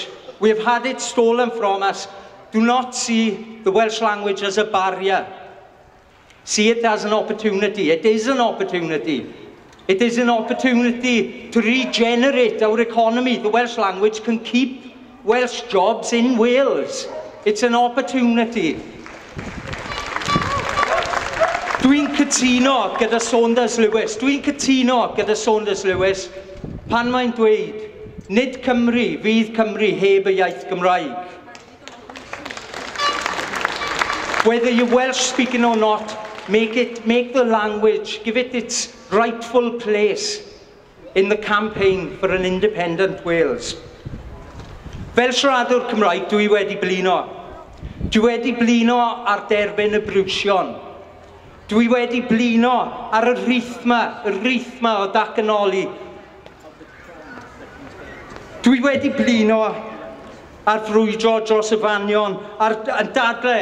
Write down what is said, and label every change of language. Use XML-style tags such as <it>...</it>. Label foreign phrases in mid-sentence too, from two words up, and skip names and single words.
<en>We have had it stolen from us. Do not see the Welsh language as a barrier. See it as an opportunity. It is an opportunity. It is an opportunity to regenerate our economy. The Welsh language can keep Welsh jobs in Wales. It's an opportunity.</en> <cy>Dwi'n cytuno gyda Saunders Lewis. Dwi'n cytuno gyda Saunders Lewis pan mae'n dweud nid Cymru fydd Cymru heb y iaith Gymraeg.</cy> <en>Whether you're Welsh speaking or not, make the language, give it its rightful place in the campaign for an independent Wales.</en> <cy>Fel siaradwr Cymraeg, dwi wedi blino. Dwi wedi blino ar derbyn y brwsion. Dwi wedi blino ar y rhythma o datganoli. Dwi wedi blino ar frwydro dros y fanion, ar dadle.</cy>